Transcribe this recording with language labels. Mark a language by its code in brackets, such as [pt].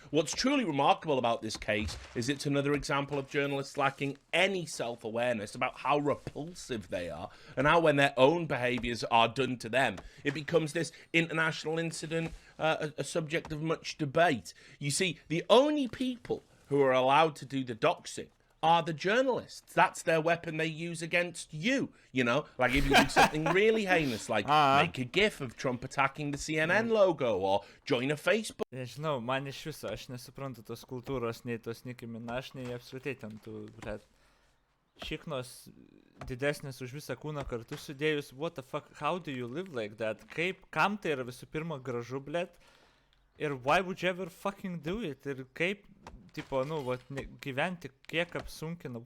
[en] What's truly remarkable about this case is it's another example of journalists lacking any self-awareness about how repulsive they are and how when their own behaviours are done to them, it becomes this international incident, a subject of much debate. You see, the only people who are allowed to do the doxing are the journalists. That's their weapon they use against you, you know? Like if you do something really heinous, like make a gif of Trump attacking the CNN logo or join a Facebook. [lt] Nežinau, man iš viso, aš nesuprantu tos kultūros, nei tos Nicki Minaj, nei apskritai ten tų, šiknos didesnis už visą kūną kartu sudėjus, [en] what the fuck, how do you live like that? [lt] Kam tai yra visų pirma gražu, blėt? [en] Ir why would you ever fucking do it? [lt] Ir kaip, tipo, nu, vat, gyventi kiek apsunkina.